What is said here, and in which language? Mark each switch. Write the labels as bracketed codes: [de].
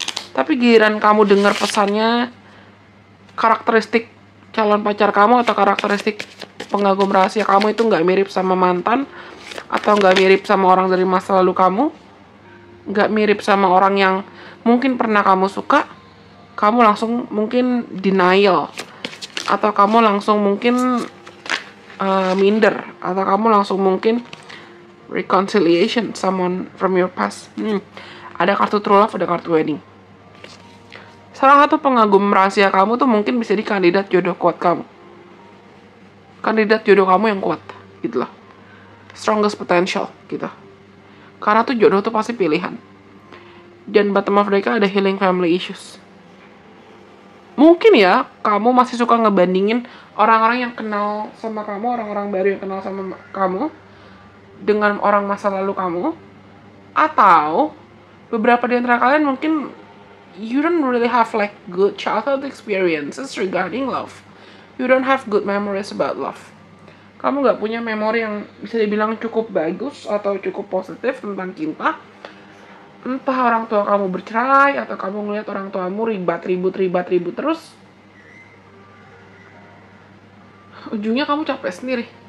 [id] Tapi giliran kamu dengar pesannya, karakteristik calon pacar kamu atau karakteristik pengagum rahasia kamu itu nggak mirip sama mantan, atau nggak mirip sama orang dari masa lalu kamu, nggak mirip sama orang yang mungkin pernah kamu suka, kamu langsung mungkin denial, atau kamu langsung mungkin minder, atau kamu langsung mungkin [en] reconciliation someone from your past. [id] Ada kartu true love, ada kartu wedding. Salah satu pengagum rahasia kamu tuh mungkin bisa jadi kandidat jodoh kuat kamu, kandidat jodoh kamu yang kuat gitu loh, strongest potential gitu. Karena tuh jodoh tuh pasti pilihan. Dan bottom of deck ada healing family issues. Mungkin ya kamu masih suka ngebandingin orang-orang yang kenal sama kamu, orang-orang baru yang kenal sama kamu dengan orang masa lalu kamu. Atau beberapa di antara kalian mungkin [en] you don't really have like good childhood experiences regarding love. You don't have good memories about love. [id] Kamu gak punya memori yang bisa dibilang cukup bagus atau cukup positif tentang cinta. Entah orang tua kamu bercerai, atau kamu ngeliat orang tuamu ribut terus. Ujungnya kamu capek sendiri.